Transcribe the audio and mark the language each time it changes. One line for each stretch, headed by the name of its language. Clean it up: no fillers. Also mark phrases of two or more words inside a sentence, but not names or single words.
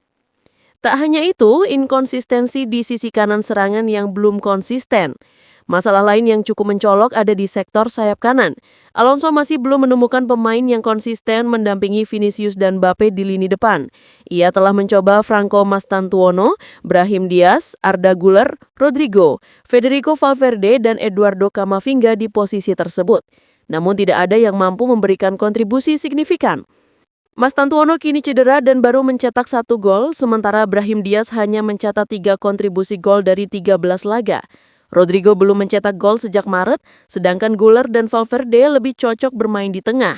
Indonesian: Tak hanya itu, inkonsistensi di sisi kanan serangan yang belum konsisten. Masalah lain yang cukup mencolok ada di sektor sayap kanan. Alonso masih belum menemukan pemain yang konsisten mendampingi Vinicius dan Mbappe di lini depan. Ia telah mencoba Franco Mastantuono, Brahim Diaz, Arda Güler, Rodrigo, Federico Valverde, dan Eduardo Camavinga di posisi tersebut. Namun tidak ada yang mampu memberikan kontribusi signifikan. Mastantuono kini cedera dan baru mencetak 1 gol, sementara Brahim Diaz hanya mencatat 3 kontribusi gol dari 13 laga. Rodrigo belum mencetak gol sejak Maret, sedangkan Güler dan Valverde lebih cocok bermain di tengah.